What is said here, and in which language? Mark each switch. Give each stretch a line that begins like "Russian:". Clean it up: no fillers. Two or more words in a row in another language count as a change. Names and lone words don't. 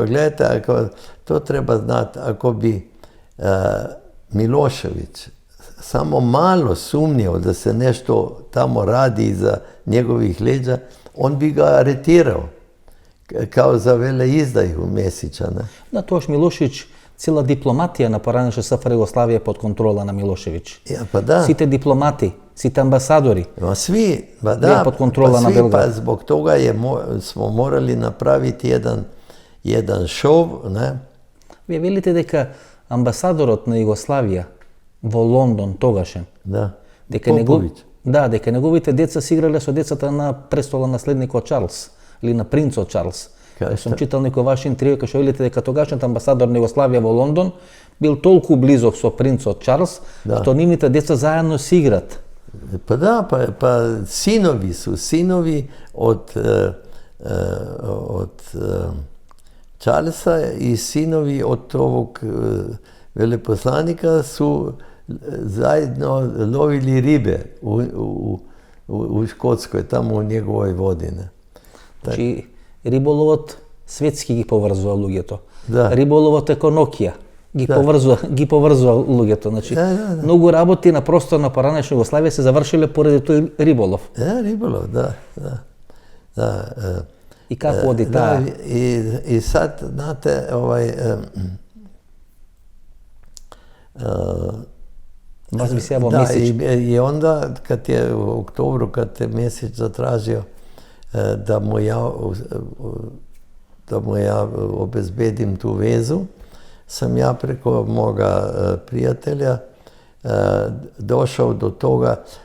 Croatian: Gledajte, to treba znati, ako bi Milošević samo malo sumnjao da se nešto tamo radi iza njegovih leđa, on bi ga aretirao, kao za veleizdaju Mesića. Da, toš Milošević,
Macedonian: цела дипломатија на поранешна СФР Југославија под контрола на Милошевиќ. Сите дипломати, сите амбасадори беа под контрола на Белград.
Croatian: Pa zbog toga smo morali napraviti jedan šov.
Macedonian: Вие велите дека амбасадорот на Југославија во Лондон тогашен, дека Да, дека неговите деца се играле со децата на престолонаследникот Чарлс или на принцот Чарлс. Кај Сум што? читал некој ваш интервју кај што велите дека тогашниот амбасадор на Југославија во Лондон бил толку близок со принцот Чарлс, Да. што нивните деца заедно си играт.
Croatian: Pa da, pa sinovi su, sinovi od Charlesa i sinovi od ovog veleposlanika su zajedno lovili ribe u Škotskoj, tamo u njegovoj vodi. Ne?
Macedonian: Значи, риболовот светски ги поврзува луѓето. Да. Риболовот еко Нокија ги поврзува луѓето. Значи, Да. многу работи на простор на поранешна Југославија се завршиле поради тој риболов.
Croatian: Ja, ribolov, da.
Macedonian: И како оди таа?
Croatian: I sad, znate,
Macedonian: Вас би се во
Croatian: da,
Macedonian: Месич.
Croatian: i onda kad je u oktobru, kad je Mesić zatražio da mu ja obezbedim tu vezu, sam ja preko moga prijatelja došao do toga.